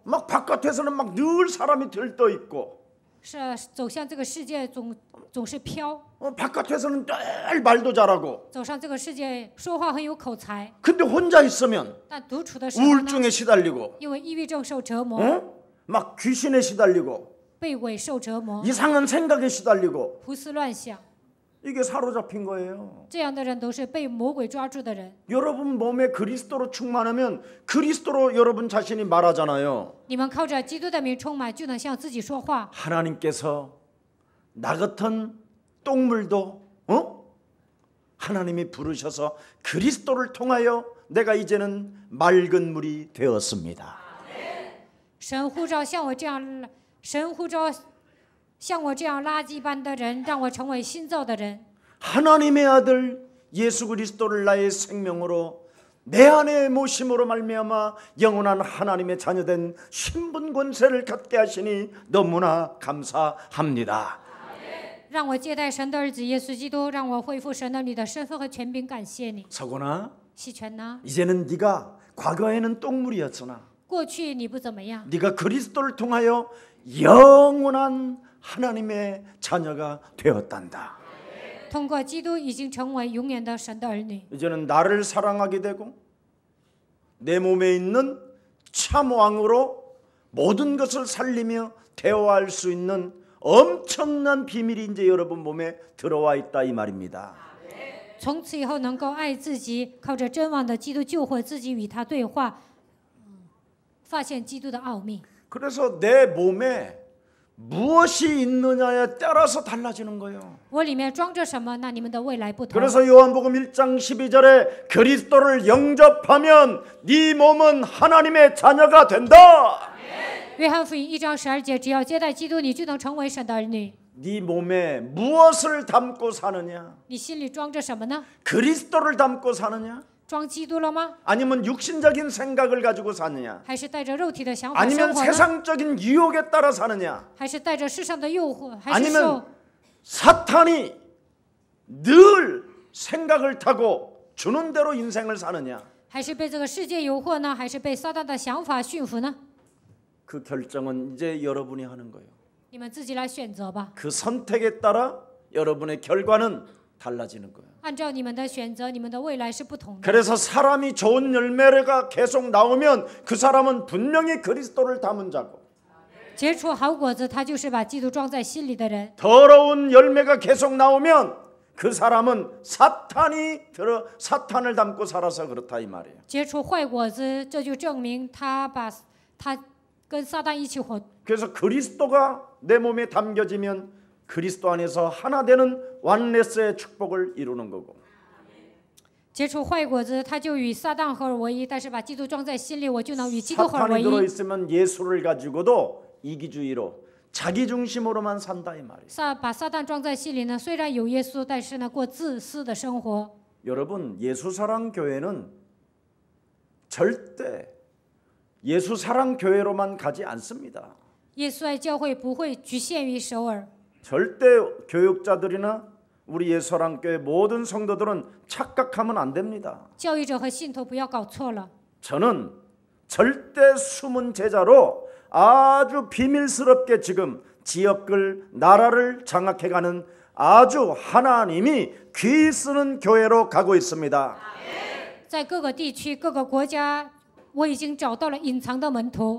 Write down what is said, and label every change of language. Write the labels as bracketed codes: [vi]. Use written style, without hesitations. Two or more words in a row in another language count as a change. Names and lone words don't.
[ko] 막 바깥에서는 막 늘 사람이 들떠 있고 [zh] 走向这个世界总是飘， [ko] 바깥에서는 늘 말도 잘하고 [zh] 走上这个世界说话很有口才， [ko] 근데 혼자 있으면 [zh] 但独处的时候呢， [ko] 우울증에 시달리고 [zh] 因为抑郁症受折磨， [ko] 막 귀신에 시달리고 [zh] 被鬼受折磨， [ko] 이상한 생각에 시달리고 [zh] 胡思乱想， [ko] 이게 사로잡힌 거예요. [zh] 这样的人都是被魔鬼抓住的人。 [ko] 여러분 몸에 그리스도로 충만하면 그리스도로 여러분 자신이 말하잖아요. [zh] 你们靠着基督的名充满，就能向自己说话。 [ko] 하나님께서 나 같은 똥물도 하나님이 부르셔서 그리스도를 통하여 내가 이제는 맑은 물이 되었습니다. [zh] 神呼召像我这样垃圾般的人，让我成为新造的人。 [ko] 하나님의 아들 예수 그리스도를 나의 생명으로 내 안에 모심으로 말미암아 영원한 하나님의 자녀된 신분 권세를 갖게 하시니 너무나 감사합니다. [zh] 让我接待神的儿子耶稣基督，让我恢复神的你的身份和权柄，感谢你。 서고나 细权呢？ [ko] 이제는 네가 과거에는 똥물이었으나 [zh] 过去你不怎么样， [ko] 네가 그리스도를 통하여 영원한 하나님의 자녀가 되었단다. [zh] 通过基督已经成为永远的神的儿女。 [ko] 이제는 나를 사랑하게 되고 내 몸에 있는 참 왕으로 모든 것을 살리며 대화할 수 있는 엄청난 비밀이 이제 여러분 몸에 들어와 있다 이 말입니다. [zh] 从此以后能够爱自己，靠着真王的基督救活自己，与他对话，发现基督的奥秘。 [ko] 그래서 내 몸에 무엇이 있느냐에 따라서 달라지는 거예요. [zh] 我里面装着什么，那你们的未来不同。 [ko] 그래서 요한복음 1장 12절에 그리스도를 영접하면 네 몸은 하나님의 자녀가 된다. [zh] 约翰福音1章12节，只要接待基督，你就能成为神的儿女。 [ko] 네 몸에 무엇을 담고 사느냐? [zh] 你心里装着什么呢？ [ko] 그리스도를 담고 사느냐? [zh] 装基督了吗？ [ko] 아니면 육신적인 생각을 가지고 사느냐? [zh] 还是带着肉体的想法 [ko] 아니면 [zh] 生活呢？ [ko] 세상적인 유혹에 따라 사느냐? [zh] 还是带着世上的诱惑？还是 [ko] 아니면 [zh] 受 [ko] 사탄이 늘 생각을 타고 주는 대로 인생을 사느냐? [zh] 还是被这个世界诱惑呢？还是被撒旦的想法驯服呢？ [ko] 그 결정은 이제 여러분이 하는 거예요. [zh] 你们自己来选择吧。 [ko] 그 선택에 따라 여러분의 결과는 달라지는 거예요. [zh] 按照你们的选择，你们的未来是不同的。 [ko] 그래서 사람이 좋은 열매가 계속 나오면 그 사람은 분명히 그리스도를 담은 자고 [zh] 结出好果子，他就是把基督装在心里的人。 [ko] 더러운 열매가 계속 나오면 그 사람은 사탄을 담고 살아서 그렇다 이 말이에요. [zh] 结出坏果子，这就证明他跟撒旦一起活。 [ko] 그래서 그리스도가 내 몸에 담겨지면 그리스도 안에서 하나 되는 완레스의 축복을 이루는 거고 [zh] 结出坏果子，他就与撒旦合而为一。但是把基督装在心里，我就能与基督合而为 [ko] 사탄이 [zh] 一。 [ko] 들어있으면 예수를 가지고도 이기주의로 자기 중심으로만 산다 이 말이에요. [zh] 把撒旦装在心里呢，虽然有耶稣，但是呢，过自私的生活。 [ko] 여러분 예수사랑교회는 절대 예수사랑교회로만 가지 않습니다. [zh] 耶稣爱教会不会局限于首尔， [ko] 절대 교육자들이나 우리 예수사랑교회 모든 성도들은 착각하면 안 됩니다. [zh] 教育者和信徒不要搞错了。 [ko] 저는 절대 숨은 제자로 아주 비밀스럽게 지금 지역을 나라를 장악해가는 아주 하나님이 귀 쓰는 교회로 가고 있습니다. [zh] 在各个地区、各个国家，我已经找到了隐藏的门徒。